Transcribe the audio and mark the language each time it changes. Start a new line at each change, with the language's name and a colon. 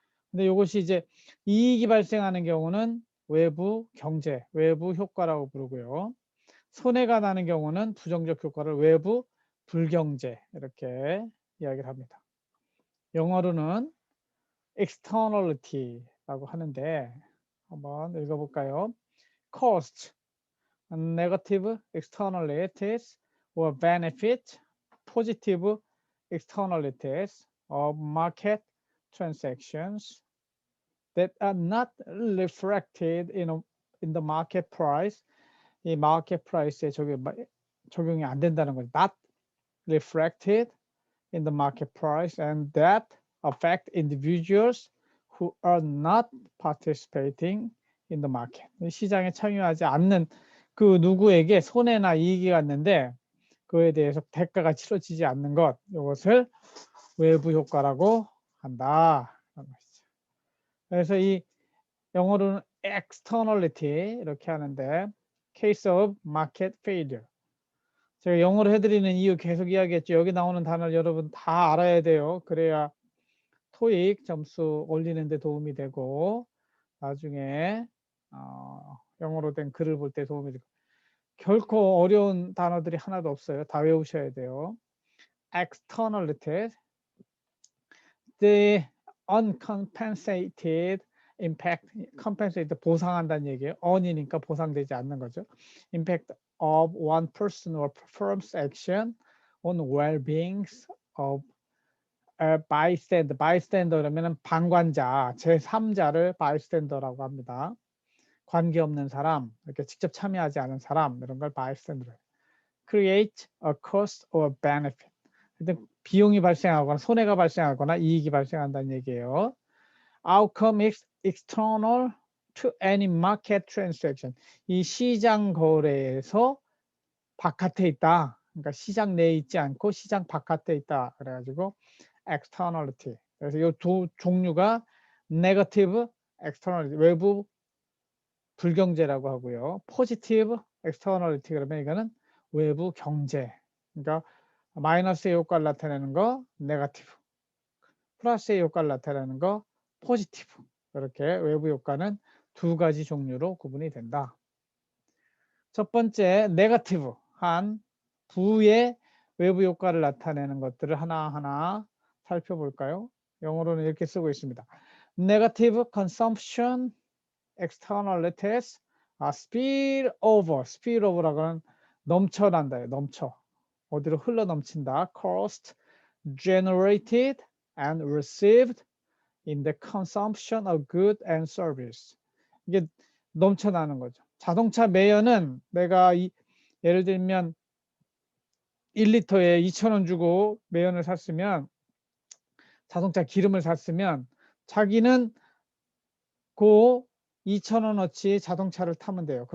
Korean: 근데 이것이 이제 이익이 발생하는 경우는 외부 경제, 외부 효과라고 부르고요. 손해가 나는 경우는 부정적 효과를 외부 불경제, 이렇게 이야기를 합니다. 영어로는 externality라고 하는데 한번 읽어볼까요?
English: cost, negative externalities or benefit, positive externalities of market transactions that are not reflected in the market price.
Korean: 이 market price에 적용이 안 된다는 거죠.
English: not reflected in the market price and that affect individuals who are not participating in the market.
Korean: 시장에 참여하지 않는 그 누구에게 손해나 이익이 갔는데 그에 대해서 대가가 치러지지 않는 것, 이것을 외부 효과라고 한다. 그래서 이 영어로는 externality 이렇게 하는데
English: case of market failure.
Korean: 제가 영어로 해드리는 이유 계속 이야기했죠. 여기 나오는 단어를 여러분 다 알아야 돼요. 그래야 토익 점수 올리는 데 도움이 되고 나중에 영어로 된 글을 볼 때 도움이 되고, 결코 어려운 단어들이 하나도 없어요. 다 외우셔야 돼요.
English: externality, the uncompensated impact, compensate
Korean: 보상한다는 얘기예요.
English: on이니까
Korean: 보상되지 않는 거죠.
English: impact of one person or firm's action on well-being of bystander.
Korean: bystander 그러면 방관자, 제3자를 bystander라고 합니다. 관계없는 사람, 이렇게 직접 참여하지 않은 사람, 이런 걸 bystander.
English: create a cost or benefit.
Korean: 비용이 발생하거나 손해가 발생하거나 이익이 발생한다는 얘기예요.
English: outcome is external to any market transaction.
Korean: 이 시장 거래에서 바깥에 있다. 그러니까 시장 내에 있지 않고 시장 바깥에 있다. 그래가지고 externality. 그래서 이 두 종류가 negative externality, 외부 불경제라고 하고요. positive externality 그러면 이거는 외부 경제. 그러니까 마이너스의 효과를 나타내는 거 네거티브, 플러스의 효과를 나타내는 거 포지티브. 이렇게 외부 효과는 두 가지 종류로 구분이 된다. 첫 번째 네거티브한 부의 외부 효과를 나타내는 것들을 하나하나 살펴볼까요? 영어로는 이렇게 쓰고 있습니다.
English: Negative consumption externalities spill over.
Korean: spill over라고는 넘쳐난다요. 넘쳐. 어디로 흘러 넘친다.
English: Cost generated and received in the consumption of good and service.
Korean: 이게 넘쳐나는 거죠. 자동차 매연은 내가 예를 들면 1리터에 2,000원 주고 매연을 샀으면 자동차 기름을 샀으면 자기는 그 2,000원어치 자동차를 타면 돼요.